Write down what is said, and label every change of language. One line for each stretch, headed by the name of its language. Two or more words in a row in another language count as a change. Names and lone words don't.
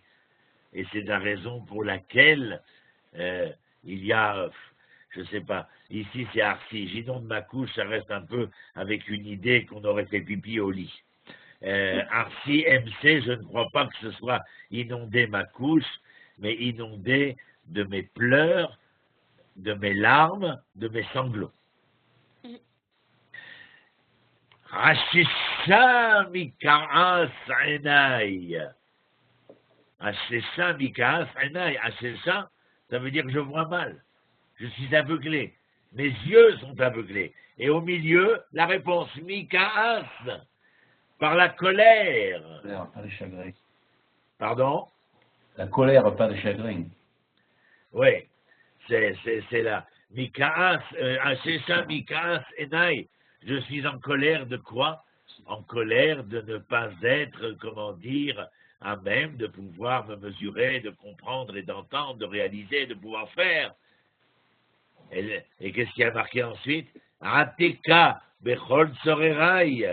French: Et c'est la raison pour laquelle il y a, je ne sais pas, ici c'est Arsi. J'inonde ma couche, ça reste un peu avec une idée qu'on aurait fait pipi au lit. Arsi MC, je ne crois pas que ce soit inonder ma couche, mais inonder de mes pleurs, de mes larmes, de mes sanglots.
Hebrew: עששה מכעס עיני. עששה מכעס עיני.
French: Hashisha, ça veut dire que je vois mal. Je suis aveuglé. Mes yeux sont aveuglés. Et au milieu, la réponse mikaas, par la colère. La colère, pas le chagrin. Pardon? La colère, pas le chagrin. Oui, c'est là.
Hebrew: מכעס, עששה מכעס עיני.
French: Je suis en colère de quoi? En colère de ne pas être, comment dire, à même de pouvoir me mesurer, de comprendre et d'entendre, de réaliser, de pouvoir faire. Et qu'est-ce qui a marqué ensuite?
Hebrew: עתקה בכל צוררי.